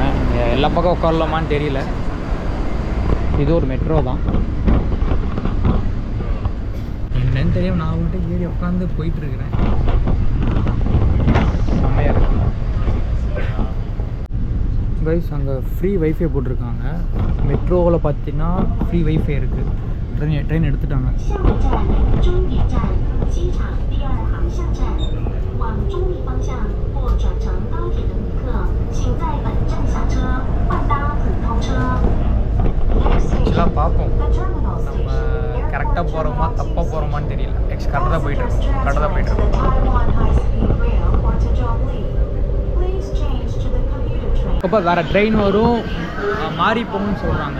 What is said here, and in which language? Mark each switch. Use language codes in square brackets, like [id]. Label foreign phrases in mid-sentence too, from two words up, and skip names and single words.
[ta] எல்லா பக்கம் உட்காரலாமான்னு தெரியல. இது ஒரு மெட்ரோ தான், என்னன்னு தெரியும். நான் வந்துட்டு ஏறி உட்காந்து போயிட்டுருக்கிறேன். செம்மையாக இருக்கு கைஸ். அங்கே [en] free WiFi [ta] போட்டிருக்காங்க. மெட்ரோவில் பார்த்தீங்கன்னா [en] free WiFi [ta] இருக்குது. ட்ரெயின் எடுத்துட்டாங்க. [zh] 下一站终点站机场第2航向站，往中立方向或转乘高铁的旅客，请在本站下车，换搭普通车。 [ta] ஆக்சுவலாக பார்ப்போம் நம்ம கரெக்டாக போகிறோமா தப்பாக போகிறோமான்னு தெரியல. கரெக்டாக தான் போயிட்டுருக்கோம். இப்போ வேறு ட்ரெயின் வரும் மாறி போகணும்னு சொல்கிறாங்க.